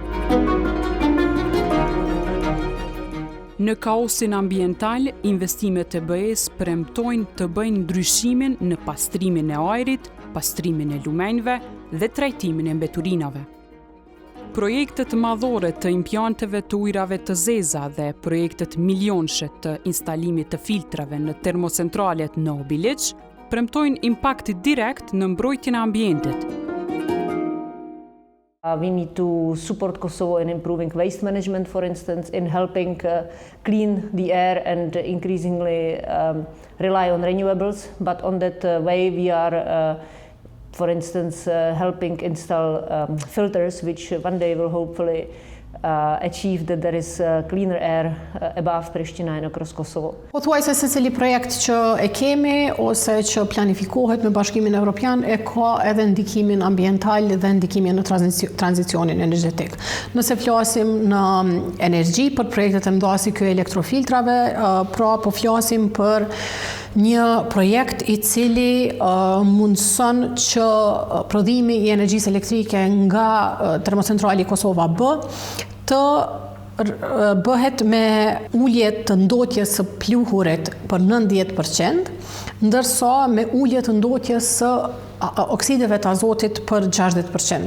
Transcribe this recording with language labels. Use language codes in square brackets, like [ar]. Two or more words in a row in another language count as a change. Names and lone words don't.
[sq] Në kaosin ambiental, investimet e BE-s premtojnë të bëjnë ndryshimin në pastrimin e ajrit, pastrimin e lumenjve dhe trajtimin e mbeturinave. Projektet madhore të impianteve të ujrave të zeza dhe projektet milionshë të instalimit të filtrave në termocentralet në Obiliq premtojnë impakt direkt në mbrojtjen e ambientit. [en] We need to support Kosovo in improving waste management, for instance, in helping clean the air and increasingly rely on renewables. But on that way we are, for instance, helping install filters, which one day will hopefully achieve that there is cleaner air above Prishtina and across Kosovo. [sq] Pothuajse secili projekt që e kemi ose që planifikohet me Bashkimin Evropian e ka edhe ndikimin ambiental dhe ndikimin në tranzicionin energjetik. Nëse flasim në energji për projektet e mëdha si ky elektrofiltrave, pra po flasim për një projekt i cili mundson që prodhimi i energjisë elektrike nga termocentrali Kosova B të bëhet me ulje të ndotjes së pluhurit për 90%, ndërsa me ulje të ndotjes së oksideve të azotit për 60%.